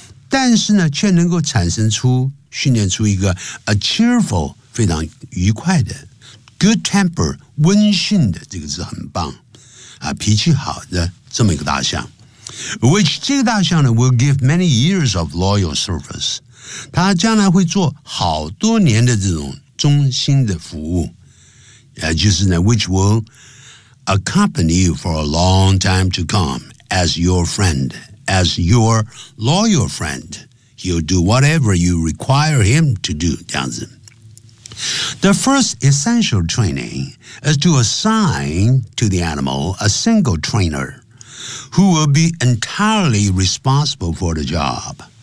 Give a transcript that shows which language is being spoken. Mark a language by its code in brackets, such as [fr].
[zh] 但是呢，却能够产生出、训练出一个 [en] a cheerful, [zh] 非常愉快的 [en] good-tempered, [zh] 温驯的，这个字很棒啊，脾气好的这么一个大象。 [en] Which [zh] 这个大象呢 [en] will give many years of loyal service. [zh] 它将来会做好多年的这种忠心的服务。就是呢 [en] which will accompany you for a long time to come as your friend, as your loyal friend. He'll do whatever you require him to do, [zh] 这样子。 [en] The first essential training is to assign to the animal a single trainer who will be entirely responsible for the job.